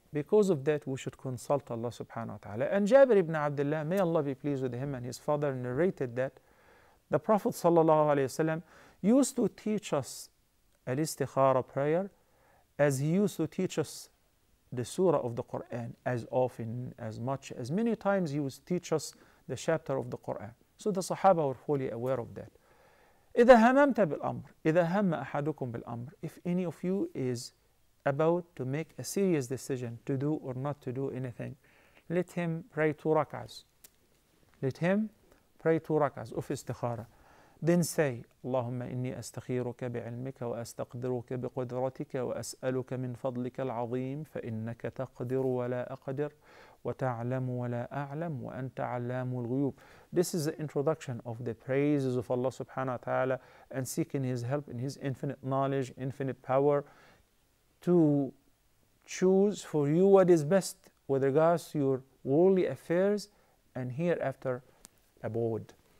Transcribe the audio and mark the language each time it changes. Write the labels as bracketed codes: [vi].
[en] Because of that, we should consult Allah subhanahu wa ta'ala. And Jabir ibn Abdullah, may Allah be pleased with him and his father, narrated that the Prophet sallallahu alaihi wasallam used to teach us al-Istkhara prayer as he used to teach us the surah of the Quran, as often, as much, as many times he would teach us the chapter of the Quran. So the Sahaba were fully aware of that. [ar] إذا هممت بالأمر إذا هم أحدكم بالأمر. [en] If any of you is about to make a serious decision to do or not to do anything, let him pray 2 rak'ahs. Let him pray 2 rak'ahs of istikhara. Then say, [ar] اللهم إني أستخيرك بعلمك وأستقدرك بقدرتك وأسألك من فضلك العظيم فإنك تقدر ولا أقدر وتعلم ولا أعلم وأنت علام الغيوب. [en] This is the introduction of the praises of Allah subhanahu wa ta'ala and seeking His help in His infinite knowledge, infinite power, to choose for you what is best with regards to your worldly affairs and hereafter abode.